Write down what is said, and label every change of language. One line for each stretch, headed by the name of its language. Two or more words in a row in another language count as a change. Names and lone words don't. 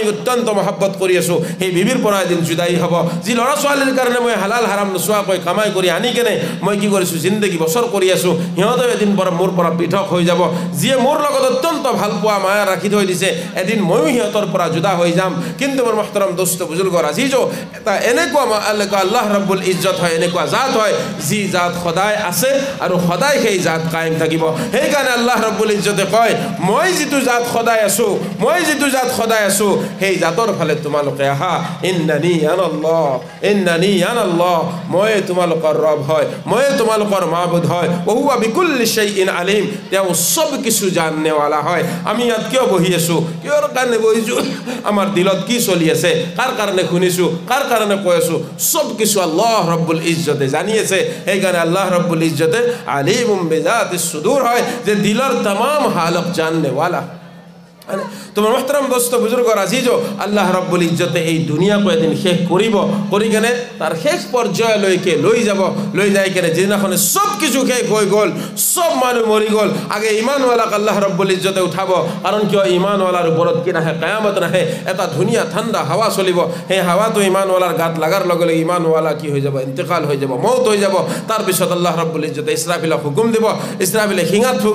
Assamese: অত্যন্ত মহব্বত কৰি আছো সেই বিবিৰ পৰা এদিন জুদাই হ'ব যি ল'ৰা ছোৱালীৰ কাৰণে মই হালাল হাৰাম নোচোৱাকৈ কামাই কৰি আনি কেনে মই কি কৰিছো জিন্দগী বছৰ কৰি আছো সিহঁতে এদিন মোৰ পৰা পৃথক হৈ যাব যিয়ে মোৰ লগত অত্যন্ত ভাল পোৱা মায়া ৰাখি থৈ দিছে এদিন ময়ো সিহঁতৰ পৰা জুদা হৈ যাম কিন্তু মোৰ মহতৰম দোস্ত বুজুৰ্গৰ আজিজ এটা এনেকুৱা আল্লাহ ৰব্বুল ইজ্জত হয় এনেকুৱা জাত হয় যি জাত সদায় আছে আৰু সদায় সেই জাত কায়েম থাকিব সেইকাৰণে আল্লাহ ৰব্বুল ইজ্জতে কয় মই যিটো জাত সদায় আছো সেই জাতৰ ফালে তোমালোকে আহা
Arabic: إنني أنا الله
Assamese: মই তোমালোকৰ ৰব হয় মই তোমালোকৰ মাবুদ হয়
Arabic: وهو بكل شيء عليم
Assamese: তেওঁ সব কিছু জাননেৱালা হয় আমি ইয়াত কিয় বহি আছো কিয়ৰ কাৰণে বহিছো আমাৰ দিলত কি চলি আছে কাৰ কাৰণে শুনিছো কাৰ কাৰণে কৈ আছো সব কিছু আল্লাহ ৰব্বুল ইজ্জতে জানি আছে সেইকাৰণে আল্লাহ ৰব্বুল ইজ্জতে
Arabic: عليم بذات الصدور
Assamese: হয় যে দিলৰ
Hindi: तमाम हालत जानने वाला
Assamese: তোমার মহতরম দোস্ত বুজুর্গর আজিজ আল্লাহ রব্বুল ইজ্জতে এই দুনিয়াকে এদিন শেষ করি কেনে তার শেষ পর্যায়লৈকে লৈ যাই কেনে যেদিনাখনে সব কিছু শেষ হৈ গ'ল সব মানুহ মৰি গ'ল আগে ইমানৱালাক আল্লাহ ৰব্বুল ইজ্জতে উঠাব কাৰণ কিয় ইমানৱালাৰ ওপৰত কি নাহে কিয়ামত নাহে এটা ধুনীয়া ঠাণ্ডা হাৱা চলিব সেই হাৱাটো ইমানৱালাৰ গাত লাগাৰ লগে লগে ইমানৱালা কি হৈ যাব ইন্তেকাল হৈ যাব মৌত হৈ যাব তাৰপিছত আল্লাহ ৰব্বুল ইজ্জতে ইসরাফিলক হুকুম দিব ইসরাফিলে শিঙাত ফুক